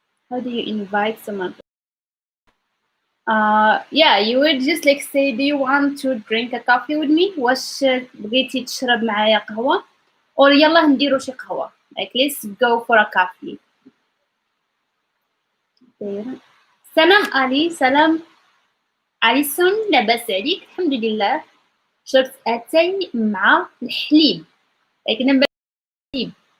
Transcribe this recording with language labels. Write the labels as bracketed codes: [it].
[en] How do you invite someone? Yeah, you would just like say, do you want to drink a coffee with me? [ar] واش بغيتي تشرب معايا قهوة؟ or يلا نديرو شي قهوة. [en] Like let's go for a coffee. [ar] سلام علي. سلام أليسون لاباس عليك؟ الحمد لله. شربت أتاي مع الحليب. like نبات الحليب.